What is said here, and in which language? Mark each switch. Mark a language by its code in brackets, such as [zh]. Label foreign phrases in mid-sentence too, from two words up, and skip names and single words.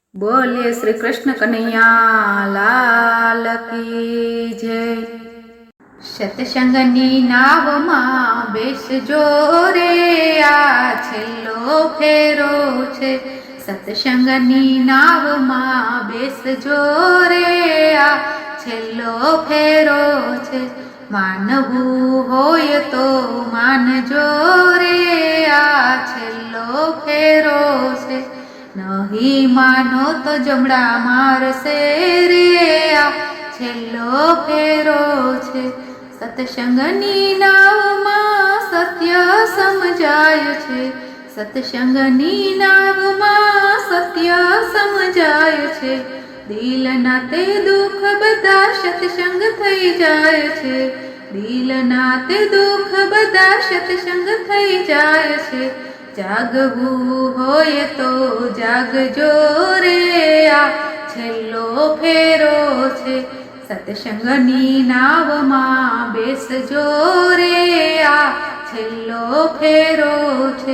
[hi] बोलिए श्री कृष्ण कन्हैया लाल की जय। [gu] સત્સંગની નાવમાં બેસજો રે આ છેલ્લો ફેરો છે। સત્સંગની નાવમાં બેસજો રે આ છેલ્લો ફેરો છે। માનવું હોય તો માનજો રે આ છેલ્લો ફેરો છે। નહીં માનો તો જમડા મારશે રે આ છેલ્લો ફેરો છે। સત્સંગની નાવમાં સત્ય સમજાય છે। સત્સંગની નાવમાં સત્ય સમજાય છે। દિલના તે દુખ બધા સત્સંગ થઈ જાય છે। દિલના તે દુખ બધા સત્સંગ થઈ જાય છે। જાગવું હોય તો જાગજો રે આ છેલ્લો ફેરો છે। સત્સંગની નાવમાં બેસજો રે આ છેલ્લો ફેરો છે।